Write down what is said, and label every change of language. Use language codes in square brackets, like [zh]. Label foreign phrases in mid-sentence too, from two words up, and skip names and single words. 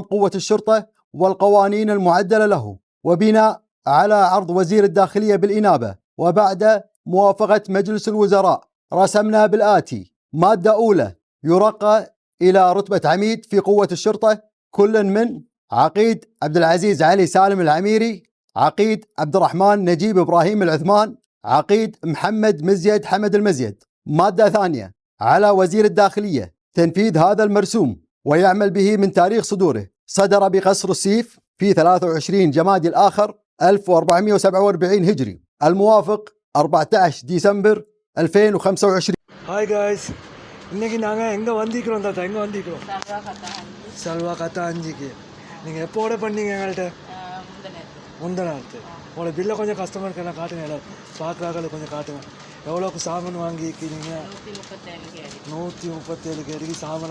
[ar] قوة الشرطة والقوانين المعدلة له، وبناء على عرض وزير الداخلية بالإنابة وبعد موافقة مجلس الوزراء رسمنا بالآتي: مادة أولى، يرقى إلى رتبة عميد في قوة الشرطة كل من عقيد عبد العزيز علي سالم العميري، عقيد عبد الرحمن نجيب إبراهيم العثمان، عقيد محمد مزيد حمد المزيد. مادة ثانية، على وزير الداخلية تنفيذ هذا المرسوم ويعمل به من تاريخ صدوره. صدر بقصر السيف في 23 جمادي الآخر 1447 هجري الموافق 14 ديسمبر 2025. [en] Hi guys, [ta] இன்றைக்கி நாங்கள் எங்கே வந்திக்கிறோம் தாத்தா? எங்கே வந்திக்கிறோம்? சல்வா கத்தா 5க்கு. நீங்கள் எப்போ ஆர்டர் பண்ணீங்க எங்கள்கிட்ட? முந்தநாத்து. உங்களோட பில்லை கொஞ்சம் கஸ்டமருக்கு எல்லாம் காட்டுங்க, எல்லாம் பார்க்குறாங்க, கொஞ்சம் காட்டுங்க. எவ்வளோக்கு சாமான் வாங்கிக்கிறீங்க? 137 கேடிக்கு சாமான்.